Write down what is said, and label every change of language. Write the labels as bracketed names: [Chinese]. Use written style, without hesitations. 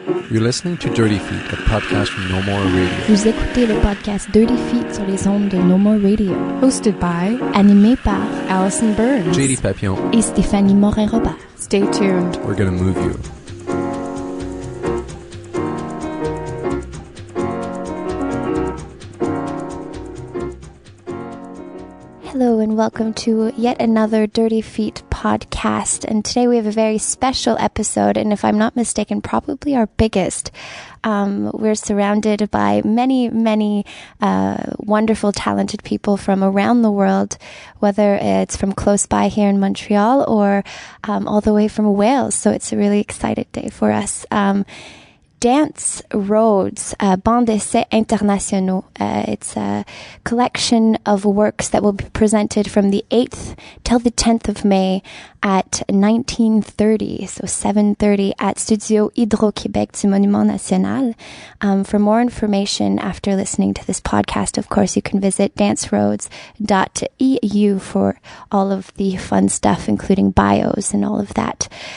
[English] You're listening to Dirty Feet, a podcast from No More Radio. [French] Vous écoutez le podcast Dirty Feet sur les ondes de No More Radio. [English] Hosted by, [French] animé par Allison Burns, JD Papillon et Stéphanie Morin-Robert. [English] Stay tuned. We're gonna move you. Hello and welcome to yet another Dirty Feet podcast. And today we have a very special episode, and if I'm not mistaken, probably our biggest. We're surrounded by many wonderful, talented people from around the world, whether it's from close by here in Montreal or all the way from Wales. So it's a really excited day for us. Dance Roads, Bande d'essais internationaux. It's a collection of works that will be presented from the 8th till the 10th of May at 19:30, so 7:30 at Studio Hydro-Québec du Monument National. For more information after listening to this podcast, of course, you can visit danceroads.eu for all of the fun stuff, including bios and all of that.